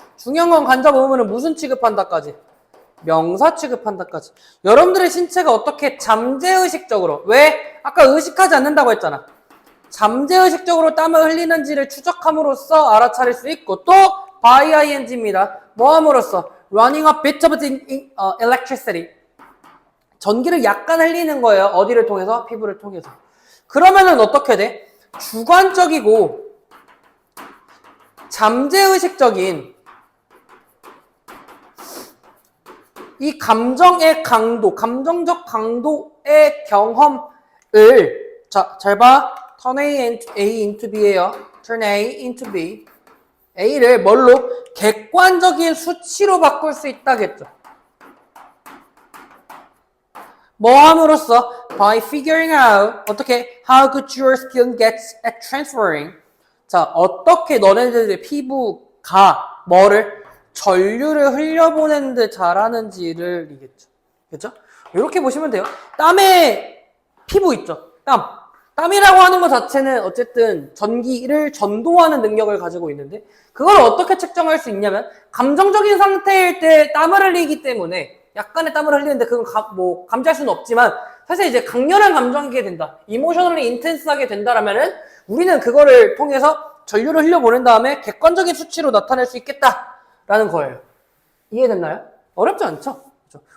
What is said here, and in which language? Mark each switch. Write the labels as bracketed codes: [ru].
[ko] 중요한 건 간접 의문문은 무슨 취급한다까지? 명사 취급한다까지. 여러분들의 신체가 어떻게 잠재의식적으로, 왜? 아까 의식하지 않는다고 했잖아. 잠재의식적으로 땀을 흘리는지를 추적함으로써 알아차릴 수 있고, 또 by ing입니다. 뭐 함으로써? [en] running a bit of electricity. [ko] 전기를 약간 흘리는 거예요. 어디를 통해서? 피부를 통해서. 그러면은 어떻게 돼? 주관적이고 잠재의식적인 이 감정의 강도, 감정적 강도의 경험을, 자, 잘 봐. [en] turn A into B예요. turn A into B. [ko] A를 뭘로? 객관적인 수치로 바꿀 수 있다겠죠. 뭐 함으로써? [en] by figuring out, [ko] 어떻게? [en] how good your skin gets at transferring. [ko] 자, 어떻게 너네들의 피부가 뭐를? 전류를 흘려보내는데 잘하는지를 이겠죠. 그렇죠? 이렇게 보시면 돼요. 땀에 피부 있죠. 땀이라고 하는 것 자체는 어쨌든 전기를 전도하는 능력을 가지고 있는데, 그걸 어떻게 측정할 수 있냐면, 감정적인 상태일 때 땀을 흘리기 때문에 약간의 땀을 흘리는데 그건 감지할 수는 없지만, 사실 이제 강렬한 감정이게 된다, 이모셔널리 인텐스하게 된다라면은 우리는 그거를 통해서 전류를 흘려보낸 다음에 객관적인 수치로 나타낼 수 있겠다라는 거예요. 이해됐나요? 어렵지 않죠? 그렇죠?